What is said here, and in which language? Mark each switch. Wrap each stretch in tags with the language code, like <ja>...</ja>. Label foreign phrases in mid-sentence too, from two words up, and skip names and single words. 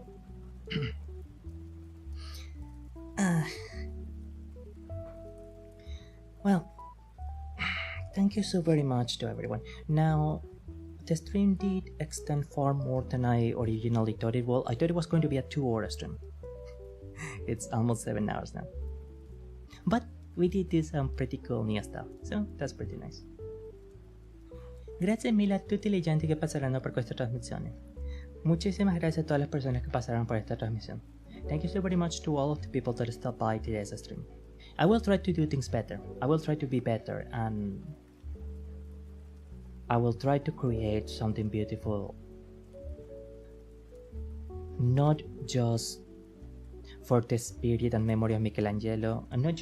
<en>Well, thank you so very much to everyone. Now, the stream did extend far more than I originally thought it would. I thought it was going to be a 2-hour stream. It's almost 7 hours now. But we did this pretty cool new stuff, so that's pretty nice.</en> <it>Grazie mille a tutti le gente che passeranno per questa trasmissione.</it> <es>Muchísimas gracias a todas las personas que pasaron por esta transmisión.</es> <en>Thank you so very much to all of the people that stopped by today's stream. I will try to do things better. I will try to be better, and I will try to create something beautiful, not just for the spirit and memory of Michelangelo, and not</en>